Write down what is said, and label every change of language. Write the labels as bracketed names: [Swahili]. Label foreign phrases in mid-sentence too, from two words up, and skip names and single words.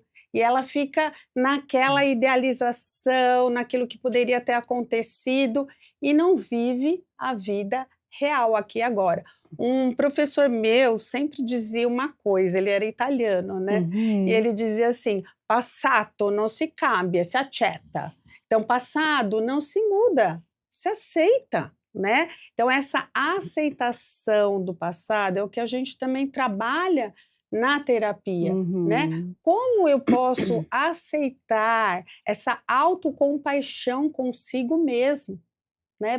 [Portuguese] E ela fica naquela idealização, naquilo que poderia ter acontecido, e não vive a vida real, aqui e agora. Um professor meu sempre dizia uma coisa, ele era italiano, né? E ele dizia assim: [Italian] passato non si cambia, si accetta. [Portuguese] Então, passado não se muda, se aceita, né? Então, essa aceitação do passado é o que a gente também trabalha na terapia, né? Como eu posso aceitar essa autocompaixão consigo mesmo, né?